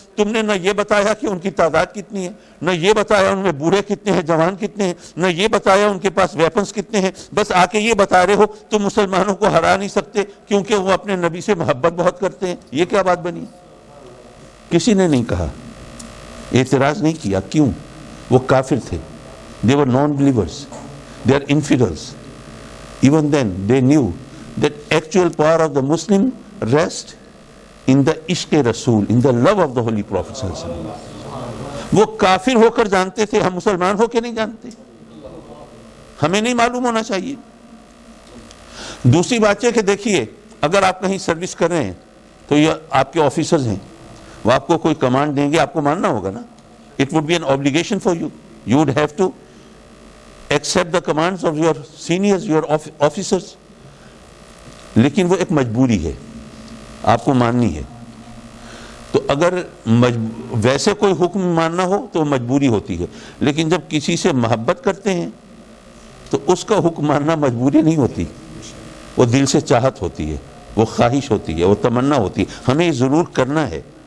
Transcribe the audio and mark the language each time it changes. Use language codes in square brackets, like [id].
[ur] تم نے نہ یہ بتایا کہ ان کی تعداد کتنی ہے, نہ یہ بتایا ان میں بوڑھے کتنے ہیں, جوان کتنے ہیں, نہ یہ بتایا ان کے پاس ویپنز کتنے ہیں. بس آ کے یہ بتا رہے ہو تم مسلمانوں کو ہرا نہیں سکتے کیونکہ وہ اپنے نبی سے محبت بہت کرتے ہیں. یہ کیا بات بنی؟ کسی نے نہیں کہا, اعتراض نہیں کیا. کیوں؟ وہ کافر تھے, [en] they were non-believers, they are infidels. Even then they knew that actual power of the Muslim rests in the ishq-e-Rasool, in the love of the Holy Prophet sallallahu alaihi wasallam. [ur] وہ کافر ہو کر جانتے تھے, ہم مسلمان ہو کے نہیں جانتے, ہمیں نہیں معلوم ہونا چاہیے. دوسری بات ہے کہ دیکھیے, اگر آپ کہیں سروس کر رہے ہیں تو یہ آپ کے آفیسرز ہیں, وہ آپ کو کوئی کمانڈ دیں گے, آپ کو ماننا ہوگا نا. [en] It would be an obligation for you. You would have to accept the commands of your seniors, your officers. [ur] لیکن وہ ایک مجبوری ہے, آپ کو ماننی ہے. تو اگر ویسے کوئی حکم ماننا ہو تو مجبوری ہوتی ہے, لیکن جب کسی سے محبت کرتے ہیں تو اس کا حکم ماننا مجبوری نہیں ہوتی, وہ دل سے چاہت ہوتی ہے, وہ خواہش ہوتی ہے, وہ تمنا ہوتی ہے, ہمیں ضرور کرنا ہے.